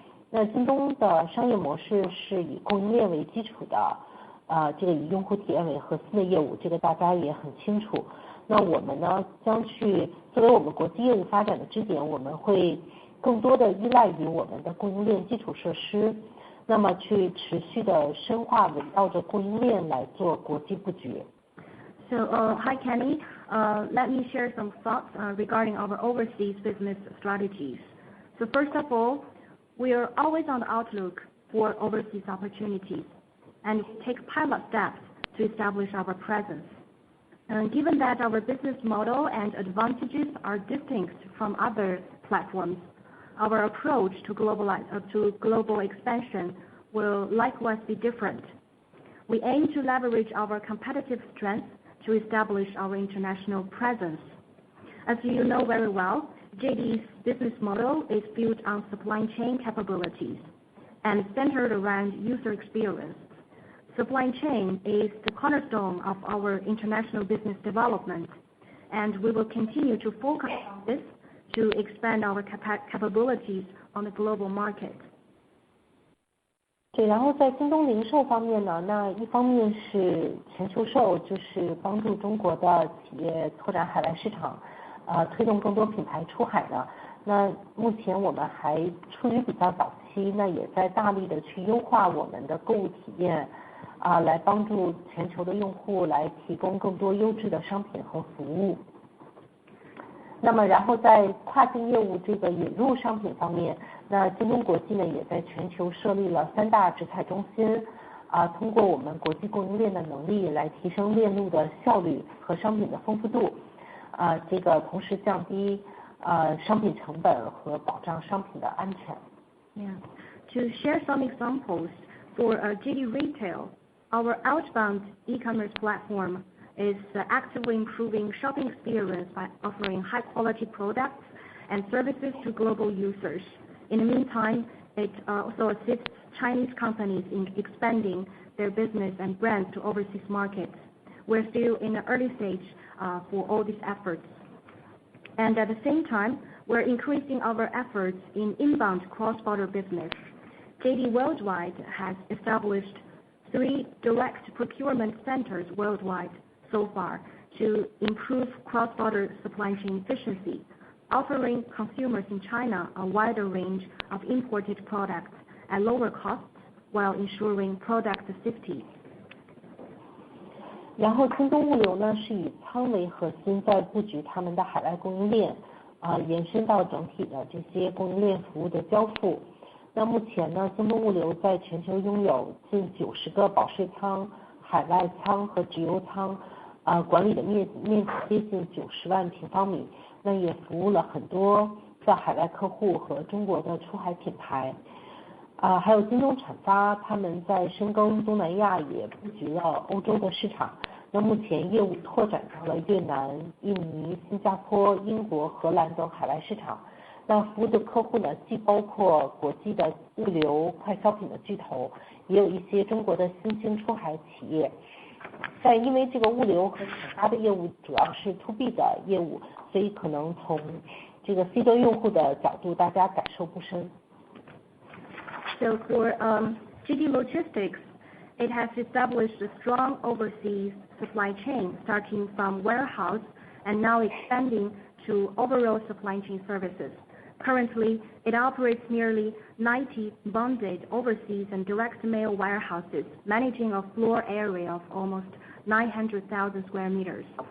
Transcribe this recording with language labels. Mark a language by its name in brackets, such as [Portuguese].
[Chinese] 那京东的商业模式是以供应链为基础的，这个以用户体验为核心的业务，这个大家也很清楚。那我们呢，将去作为我们国际业务发展的支点，我们会更多的依赖于我们的供应链基础设施，那么去持续的深化围绕着供应链来做国际布局。 [English] So, hi Kenny. Let me share some thoughts regarding our overseas business strategies. So first of all, we are always on the outlook for overseas opportunities, and we take pilot steps to establish our presence. And given that our business model and advantages are distinct from other platforms, our approach to global expansion will likewise be different. We aim to leverage our competitive strengths to establish our international presence. As you know very well, JD's business model is built on supply chain capabilities and centered around user experience. Supply chain is the cornerstone of our international business development, and we will continue to focus on this to expand our capabilities on the global market. [Chinese] 对，然后在京东零售方面呢，那一方面是全球售，就是帮助中国的企业拓展海外市场，推动更多品牌出海呢。那目前我们还处于比较早期，那也在大力的去优化我们的购物体验，来帮助全球的用户来提供更多优质的商品和服务。那么然后在跨境业务这个引入商品方面，那京东国际呢也在全球设立了3大直采中心，通过我们国际供应链的能力来提升链路的效率和商品的丰富度，这个同时降低商品成本和保障商品的安全。 [English] Yeah. To share some examples, For JD Retail, our outbound e-commerce platform is actively improving shopping experience by offering high-quality products and services to global users. In the meantime, it also assists Chinese companies in expanding their business and brands to overseas markets. We're still in the early stage for all these efforts. And at the same time, we're increasing our efforts in inbound cross-border business. JD Worldwide has established 3 direct procurement centers worldwide so far to improve cross-border supply chain efficiency, offering consumers in China a wider range of imported products at lower costs while ensuring product safety. [Chinese] 然后京东物流呢是以仓为核心，在布局他们的海外供应链，延伸到整体的这些供应链服务的交付。那目前呢，京东物流在全球拥有近90个保税仓、海外仓和直邮仓，管理的面积接近90万平方米。那也服务了很多在海外客户和中国的出海品牌。还有京东产发，他们在深耕东南亚，也布局了欧洲的市场。那目前业务拓展到了越南、印尼、新加坡、英国、荷兰等海外市场。那服务的客户呢，既包括国际的物流、快消品的巨头，也有一些中国的新兴出海企业。但因为这个物流和产发的业务主要是 to B 的业务，所以可能从这个 C 端用户的角度，大家感受不深。 [English] So for JD Logistics, it has established a strong overseas supply chain starting from warehouse and now expanding to overall supply chain services. Currently, it operates nearly 90 bonded overseas and direct mail warehouses, managing a floor area of almost 900,000 square meters.